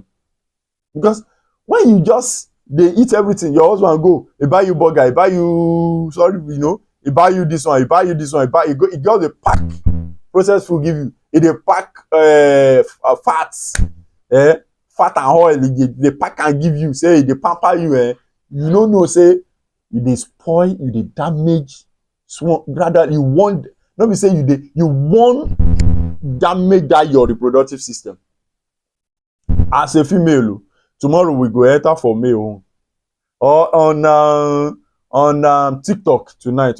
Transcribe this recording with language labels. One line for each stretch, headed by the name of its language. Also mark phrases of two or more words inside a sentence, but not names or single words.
Nigerian Pidgin: Because when you just dey eat everything, your husband go, he buy you burger, he buy you he buy you this one, he buy you this one, he just dey pack processed food give you. He dey pack fats, fat and oil. He dey pack and give you. Say he dey pamper you, you no know say you dey spoil, you dey damage. Rather, you want, no be say you want damage that your reproductive system. As a female, tomorrow we go enter for male, or on TikTok tonight.